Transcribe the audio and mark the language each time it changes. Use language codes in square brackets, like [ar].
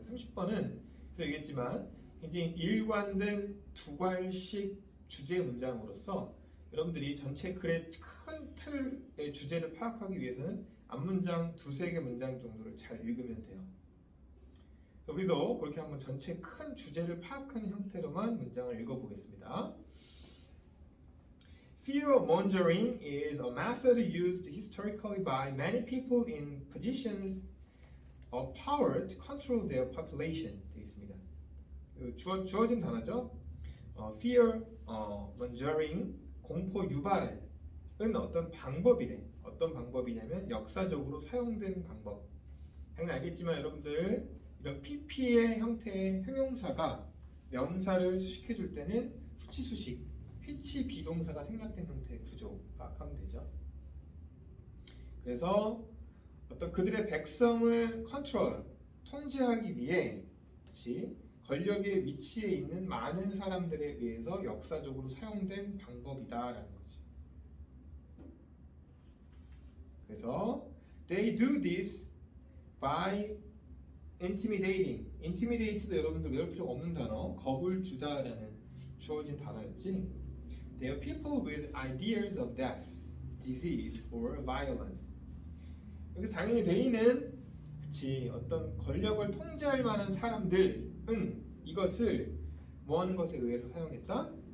[ko] 30번은 그래서 얘기했지만 굉장히 일관된 두 과일씩 주제 문장으로서 여러분들이 전체 글의 큰 틀의 주제를 파악하기 위해서는 앞문장 2-3개 문장 정도를 잘 읽으면 돼요. 우리도 그렇게 한번 전체 큰 주제를 파악하는 형태로만 문장을 읽어보겠습니다. [en] Fear-mongering is a method used historically by many people in positions of power to control their population. [ko] 되어 있습니다. 주어진 단어죠. Fear-mongering 공포 유발은 어떤 방법이래. 어떤 방법이냐면 역사적으로 사용된 방법. 당연히 알겠지만 여러분들 이런 PP의 형태의 형용사가 명사를 수식해줄 때는 수치수식, which 비동사가 생략된 형태의 구조 파악하면 되죠. 그래서 어떤 그들의 백성을 컨트롤, 통제하기 위해 권력의 위치에 있는 많은 사람들에 의해서 역사적으로 사용된 방법이다라는 거지. [en] 그래서 they do this by intimidating. [ko] intimidate도 여러분들 외울 필요가 없는 단어, 겁을 주다라는 주어진 단어였지. [en] They are people with ideas of death, disease, or violence. [ko] 여기서 당연히 they는 그치 어떤 권력을 통제할 만한 사람들은 이것을 뭐 하는 것에 의해서 사용했다?